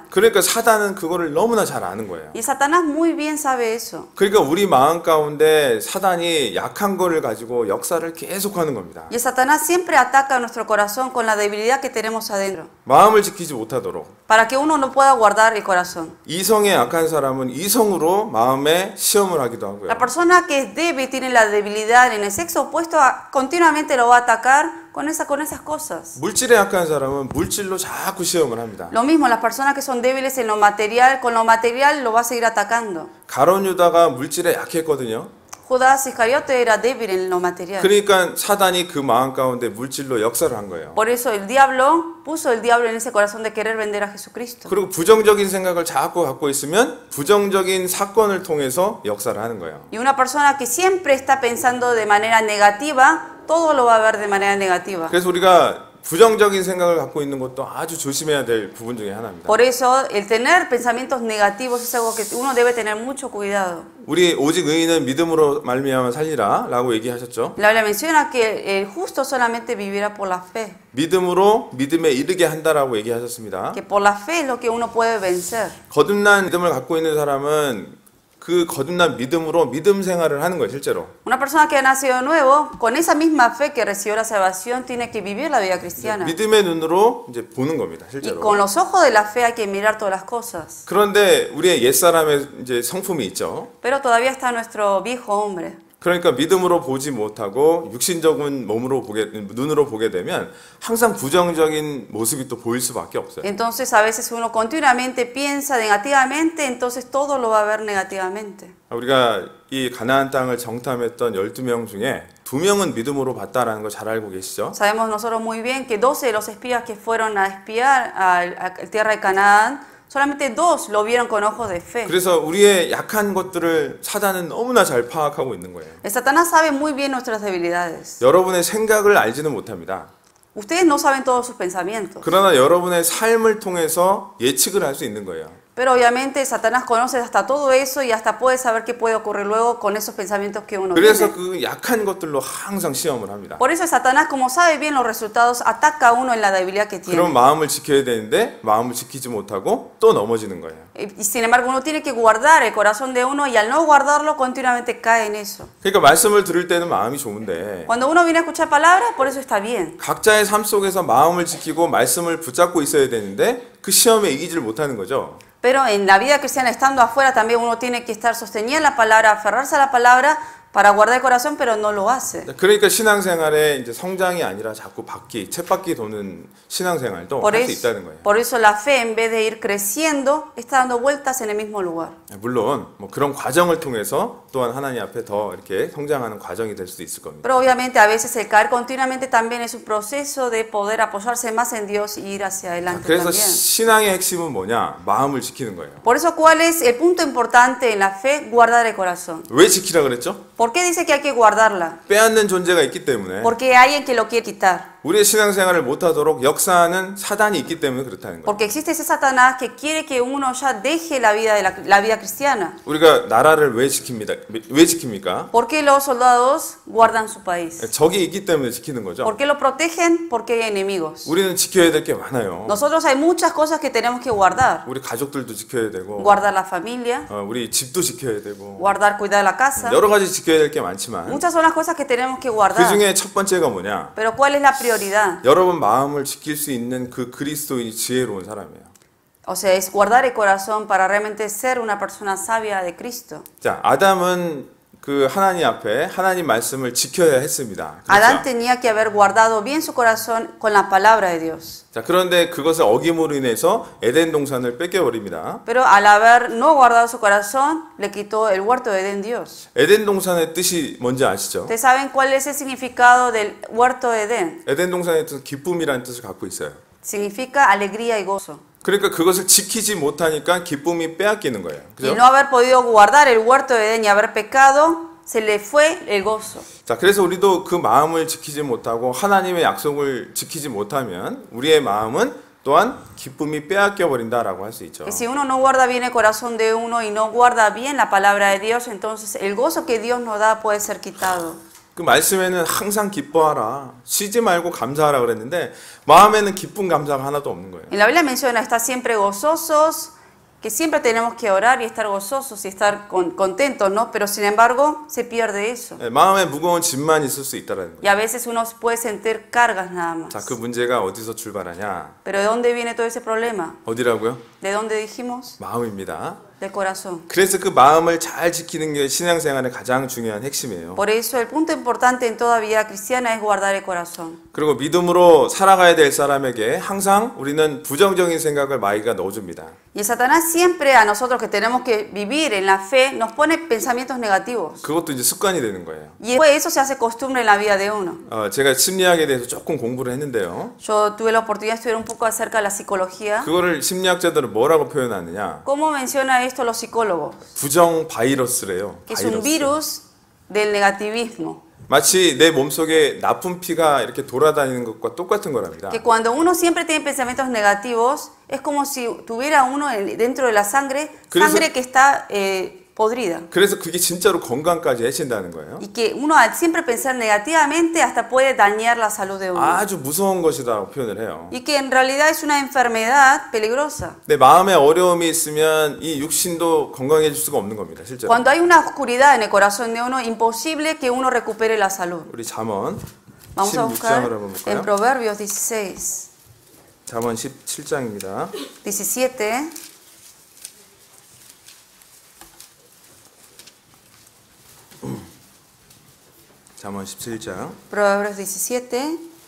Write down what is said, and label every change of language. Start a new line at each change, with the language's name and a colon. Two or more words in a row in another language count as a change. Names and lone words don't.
Korean: 그러니까 사단은 그거를 너무나 잘 아는 거예요.
Spanish: Y Satanás muy bien sabe eso.
Korean: 그러니까 우리 마음 가운데 사단이 약한 거를 가지고 역사를 계속하는 겁니다.
Spanish: Y Satanás siempre ataca nuestro corazón con la debilidad que tenemos adentro.
Korean: 마음을 지키지 못하도록.
Spanish: Para que uno no pueda guardar el corazón.
Korean: 이성에 약한 사람은 이성으로 마음에 시험을 하기도 하고요.
Spanish: La persona que es débil, tiene la debilidad en el sexo opuesto, continuamente lo va a atacar con esas cosas.
Korean: 물질에 약한 사람은 물질로 자꾸 시험을 합니다.
Spanish: Lo mismo, las personas que son débiles en lo material, con lo material lo va a seguir atacando.
Korean: 가룟 유다가 물질에 약했거든요.
Spanish: Judas Iscariote era débil en lo material.
Korean: 그러니까 사단이 그 마음 가운데 물질로 역사를 한 거예요.
Spanish: Por eso el diablo puso el diablo en ese corazón de querer vender a Jesucristo.
Korean: 그리고 부정적인 생각을 자꾸 갖고 있으면 부정적인 사건을 통해서 역사를 하는 거예요.
Spanish: Y una persona que siempre está pensando de manera negativa, todo lo va a ver de manera negativa.
Korean: 그래서 우리가 부정적인 생각을 갖고 있는 것도 아주 조심해야 될 부분 중에 하나입니다.
Spanish: Por eso el tener pensamientos negativos es algo que uno debe tener mucho cuidado.
Korean: 우리 오직 의인은 믿음으로 말미암아 살리라라고 얘기하셨죠.
Spanish: La Biblia menciona que el justo solamente vivirá por la fe.
Korean: 믿음으로 믿음에 이르게 한다라고 얘기하셨습니다.
Spanish: Que por la fe es lo que uno puede vencer.
Korean: 거듭난 믿음을 갖고 있는 사람은 그 거듭난 믿음으로 믿음 생활을 하는 거예요, 실제로.
Spanish: Una persona que ha nacido de nuevo, con esa misma fe que recibió la salvación, tiene que vivir la vida cristiana.
Korean: 믿음의 눈으로 이제 보는 겁니다, Y 실제로.
Spanish: con los ojos de la fe hay que mirar todas las cosas.
Korean: 그런데 우리의 옛사람의 이제 성품이 있죠.
Spanish: Pero todavía está nuestro viejo hombre.
Korean: 그러니까 믿음으로 보지 못하고 육신적인 눈으로 보게 되면 항상 부정적인 모습이 또 보일 수밖에 없어요.
Spanish: Entonces a veces uno continuamente piensa negativamente, entonces todo lo va a ver negativamente.
Korean: 우리가 이 가나안 땅을 정탐했던 12명 중에 2명은 믿음으로 봤다라는 걸 잘 알고 계시죠?
Spanish: Sabemos nosotros muy bien que 12 de los espías que fueron a espiar a la tierra de Canaán, solamente 2 lo vieron con ojos de fe.
Korean: 그래서 우리의 약한 것들을 사단은 너무나 잘 파악하고 있는 거예요.
Spanish: Satanás sabe muy bien nuestras debilidades.
Korean: 여러분의 생각을 알지는 못합니다.
Spanish: Ustedes no saben todos sus pensamientos.
Korean: 그러나 여러분의 삶을 통해서 예측을 할 수 있는 거예요.
Spanish: Pero obviamente Satanás conoce hasta todo eso y hasta puede saber qué puede ocurrir luego con esos pensamientos que uno 그래서 tiene.
Korean: 그 약한 것들로 항상 시험을 합니다.
Spanish: Por eso Satanás, como sabe bien los resultados, ataca a uno en la debilidad que tiene.
Korean: 그럼 마음을 지켜야 되는데 마음을 지키지 못하고 또 넘어지는 거예요.
Spanish: Y sin embargo uno tiene que guardar el corazón de uno y al no guardarlo continuamente cae en eso.
Korean: 그러니까 말씀을 들을 때는 마음이 좋은데
Spanish: Cuando uno viene a escuchar palabras, por eso está bien.
Korean: 각자의 삶 속에서 마음을 지키고 말씀을 붙잡고 있어야 되는데 그 시험에 이기질 못하는 거죠.
Spanish: Pero en la vida cristiana, estando afuera, también uno tiene que estar sostenido en la palabra, aferrarse a la palabra para guardar el corazón, pero no lo hace.
Korean: 그러니까 신앙생활에 이제 성장이 아니라 자꾸 쳇바퀴 도는 신앙생활도 할 수 있다는 거예요.
Spanish: Por eso la fe, en vez de ir creciendo, está dando vueltas en el mismo lugar.
Korean: 물론 뭐 그런 과정을 통해서 또한 하나님 앞에 더 이렇게 성장하는 과정이 될 수도 있을 겁니다.
Spanish: Pero obviamente a veces el caer continuamente también es un proceso de poder apoyarse más en Dios y ir hacia adelante 그래서 también.
Korean: 신앙의 핵심은 뭐냐? 마음을 지키는 거예요.
Spanish: Por eso, ¿cuál es el punto importante en la fe? Guardar el corazón.
Korean: 왜 지키라 그랬죠?
Spanish: ¿Por qué dice que hay que guardarla?
Korean: 빼앗는 존재가 있기 때문에.
Spanish: Porque hay alguien que lo quiere quitar.
Korean: 우리의 신앙생활을 못하도록 역사하는 사단이 있기 때문에 그렇다는 거예요.
Spanish: Porque existe ese Satanás que quiere que uno ya deje la vida de la vida cristiana.
Korean: 우리가 나라를 왜 지킵니까?
Spanish: ¿Por qué los soldados guardan su país?
Korean: 적이 있기 때문에 지키는 거죠.
Spanish: ¿Por qué lo protegen? Porque hay enemigos.
Korean: 우리는 지켜야 될 게 많아요.
Spanish: Nosotros hay muchas cosas que tenemos que guardar.
Korean: 우리 가족들도 지켜야 되고,
Spanish: Guardar la familia,
Korean: 우리 집도 지켜야 되고,
Spanish: guardar, cuidar la casa.
Korean: 여러 가지 지켜야 될 게 많지만
Spanish: Muchas son las cosas que tenemos que 그 guardar.
Korean: 중에 첫 번째가 뭐냐?
Spanish: Pero ¿cuál es la prioridad?
Korean: 여러분 마음을 지킬 수 있는 그 그리스도인이 지혜로운 사람이에요.
Spanish: O sea, es guardar el corazón para realmente ser una persona sabia de Cristo.
Korean: 자, 아담은 그 하나님 앞에 하나님 말씀을 지켜야 했습니다.
Spanish: Adán tenía que haber guardado bien su corazón con la palabra de Dios.
Korean: 자, 그런데 그것을 어김으로 인해서 에덴 동산을 뺏겨버립니다.
Spanish: Pero al haber no guardado su corazón, le quitó el huerto de Edén Dios.
Korean: 에덴 동산의 뜻이 뭔지 아시죠?
Spanish: ¿Ustedes saben cuál es el significado del huerto de Edén?
Korean: 에덴 동산의 뜻은 기쁨이라는 뜻을 갖고 있어요.
Spanish: Significa alegría y gozo.
Korean: 그러니까 그것을 지키지 못하니까 기쁨이 빼앗기는 거예요. Y 그죠?
Spanish: no haber podido guardar el huerto de Edén y haber pecado, se le fue el gozo.
Korean: 자, 그래서 우리도 그 마음을 지키지 못하고 하나님의 약속을 지키지 못하면 우리의 마음은 또한 기쁨이 빼앗겨 버린다라고 할 수 있죠.
Spanish: Que si uno no guarda bien el corazón de uno y no guarda bien la palabra de Dios, entonces el gozo que Dios nos da puede ser quitado.
Korean: 그 말씀에는 항상 기뻐하라, 쉬지 말고 감사하라 그랬는데 마음에는 기쁨 감사가 하나도 없는 거예요.
Spanish: En la Biblia menciona estar siempre gozosos, que siempre tenemos que orar y estar gozosos y estar contentos, ¿no? Pero sin embargo se pierde eso.
Korean: 마음에 무거운 짐만 있을 수 있다라는 거예요.
Spanish: Y a veces uno puede sentir cargas nada más.
Korean: 자, 그 문제가 어디서 출발하냐?
Spanish: Pero ¿de dónde viene todo ese problema?
Korean: 어디라고요?
Spanish: ¿De dónde dijimos?
Korean: 마음입니다.
Spanish: del corazón.
Korean: 그래서 그 마음을 잘 지키는 게 신앙생활의 가장 중요한 핵심이에요.
Spanish: Por eso el punto importante en toda vida cristiana es guardar el corazón.
Korean: 그리고 믿음으로 살아가야 될 사람에게 항상 우리는 부정적인 생각을 마귀가 넣어줍니다.
Spanish: Y Satanás siempre a nosotros que tenemos que vivir en la fe nos pone pensamientos negativos.
Korean: 그것도 이제 습관이 되는 거예요.
Spanish: Y después eso se hace costumbre en la vida de uno.
Korean: 제가 심리학에 대해서 조금 공부를 했는데요.
Spanish: Yo tuve la oportunidad de estudiar un poco acerca de la psicología.
Korean: 그거를 심리학자들은 뭐라고 표현하느냐?
Spanish: ¿Cómo menciona esto los psicólogos?
Korean: 부정 바이러스래요.
Spanish: Que es un virus del negativismo.
Korean: 마치 내 몸속에 나쁜 피가 이렇게 돌아다니는 것과 똑같은 거랍니다.
Spanish: Que cuando uno siempre tiene pensamientos negativos es como si tuviera uno dentro de la sangre que está podrida.
Korean: 그래서 그게 진짜로 건강까지 해친다는 거예요.
Spanish: Y que uno al siempre pensar negativamente hasta puede dañar la salud de uno.
Korean: 아주 무서운 것이라고 표현을 해요.
Spanish: Y que en realidad es una enfermedad peligrosa.
Korean: 내 마음에 어려움이 있으면 이 육신도 건강해질 수가 없는 겁니다, 실제로.
Spanish: Cuando hay una oscuridad en el corazón de uno, imposible que uno recupere la salud.
Korean: 우리 잠언
Spanish: Vamos a buscar
Korean: 16장을 한번 볼까요?
Spanish: en Proverbios 16.
Korean: 잠언 17장입니다. 17. 잠언 17장
Spanish: Proverbios 17.